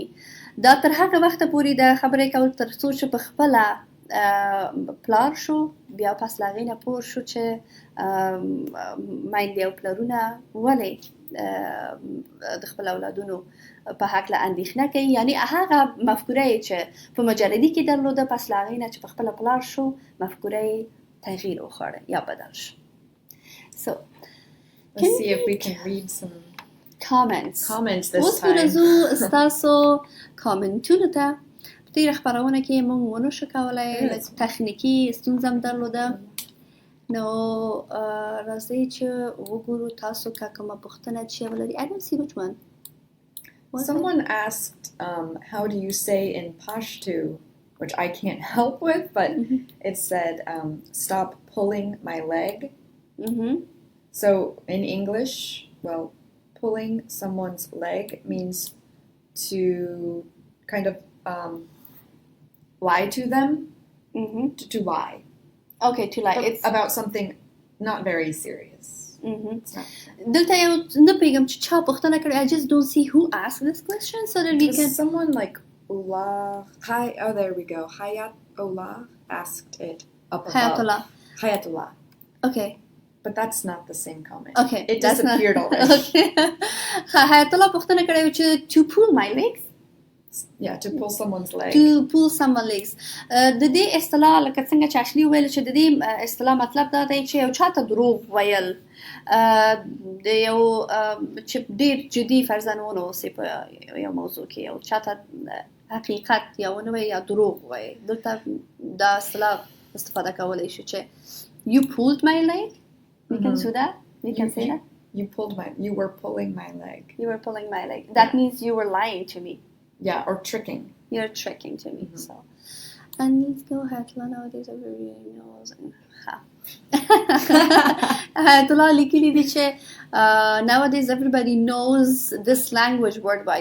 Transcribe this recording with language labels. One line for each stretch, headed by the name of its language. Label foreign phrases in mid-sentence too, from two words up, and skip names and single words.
Pashto: دا تر هغه وخته پورې د خبرې کول تر څو چې په خپله پلار شو بیا پس له هغې نه پوه شو چې میندې او پلارونه ولې د خپل اولادونو په هکله اندېښنه کوي یعنی هغه مفکوره یې چې په مجردي کې درلوده پس له هغې نه چې په خپله پلار شو مفکوره یې تغییر وخوړه یا بدل شو.
English: So let's see if we can read some comments this
Pashto: اوس
English: time.
Pashto: ورځو ستاسو کامنټونو ته په تېره خپرونه کې موږ ونه شو کولی تخنیکي ستونزه هم درلوده نو راځئ چې وګورو تاسو که کومه پوښتنه چې ولري.
English: I don't see which one. Someone asked how do you say in Pashto, which I can't help with, but it said stop pulling my leg. So in English, well, pulling someone's leg means to kind of lie to them. To lie. Okay, to lie. It's about something not very serious.
Pashto: دلته یو نه پیږم چې چا پوښتنه کړې.
English: I just don't see who asked this question so that we can... Someone like oh, there we go. Hayatullah asked it up above. Hayatullah. Okay. But that's not the same comment. Okay. It disappeared already. Okay. Hayatullah
Pashto: پوښتنه کړې چې
English: to pull my legs. Yeah, to pull someone's leg. To pull someone's legs.
Pashto: د دې اصطلاح لکه څنګه چې اشلی ویل چې د دې اصطلاح مطلب دا دی چې یو چاته دروغ ویل د یو چې ډېر جدي فرضاً ونوسي په یو موضوع کې یو چاته حقیقت یا ونه وایي یا دروغ وایي دلته دا اصطلاح استفاده کولی شو چې
English: you pulled my leg. We can do that. We can say that. You were pulling my leg. You were pulling my leg. That means you were lying to me. Yeah, or tricking. You're tricking to me. So, and let's go ahead. Nowadays, everybody knows. Nowadays, everybody knows this language worldwide.